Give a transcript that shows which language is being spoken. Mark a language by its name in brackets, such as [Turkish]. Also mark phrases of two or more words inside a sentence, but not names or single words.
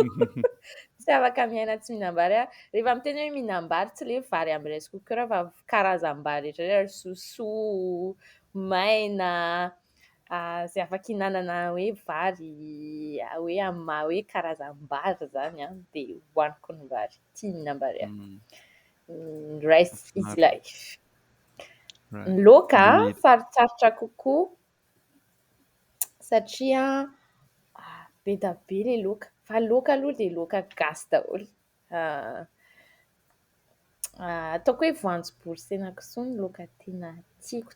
[Malagasy] Tsy afaka miaina tsy mihinam-bary rehefa miteny hoe mihinam-bary tsy le vary amin'ny [English] rice cooker [Malagasy] fa karazam-bary rehetra sosoa, maina, zay afaka hinanana hoe vary hoe amin'ny maha hoe karazam-bary zany de hohaniko ny vary. Tia mihinam-bary [English] rice is life. [Malagasy] Ny laoka sarotsarotra kokoa satria be dia be le laoka, fa laoka aloha de laoka gasy daholo. Ataoko hoe voanjobory sy henan-kisoa ny laoka tena tiako.